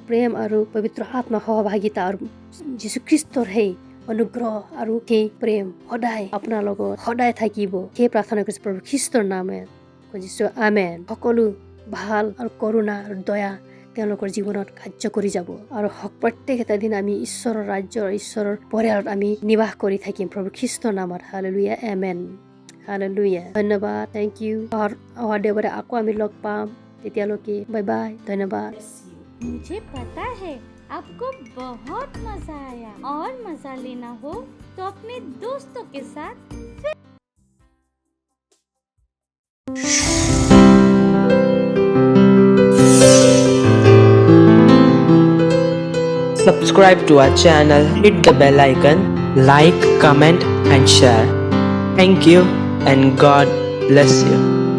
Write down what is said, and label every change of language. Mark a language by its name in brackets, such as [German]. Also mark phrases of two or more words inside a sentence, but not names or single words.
[Assamese] প্ৰেম আৰু পবিত্ৰ আত্মা সহভাগিতা আৰু যীশুখ্ৰীষ্টৰ সেই অনুগ্ৰহ আৰু সেই প্ৰেম সদায় আপোনাৰ লগত সদায় থাকিব সেই প্ৰাৰ্থনা কৰিছোঁ প্ৰভু খ্ৰীষ্টৰ নামে খুজিছোঁ আমেন সকলো ভাল আৰু কৰুণা আৰু দয়া তেওঁলোকৰ জীৱনত কাৰ্য কৰি যাব আৰু প্ৰত্যেক এটা দিন আমি ঈশ্বৰৰ ৰাজ্যৰ ঈশ্বৰৰ পৰিয়ালত আমি নিবাস কৰি থাকিম প্ৰভু খ্ৰীষ্টৰ নামত হালেলুয়া আমেন হালেলুয়া ধন্যবাদ [English] thank you [Assamese] অহা দেওবাৰে আকৌ আমি লগ পাম তেতিয়ালৈকে বাই বাই ধন্যবাদ [Hindi] मुझे पता है आपको बहुत मजा आया और मजा लेना हो तो अपने दोस्तों के साथ [English] Subscribe to our channel, hit the bell icon, like, comment and share. Thank you and God bless you.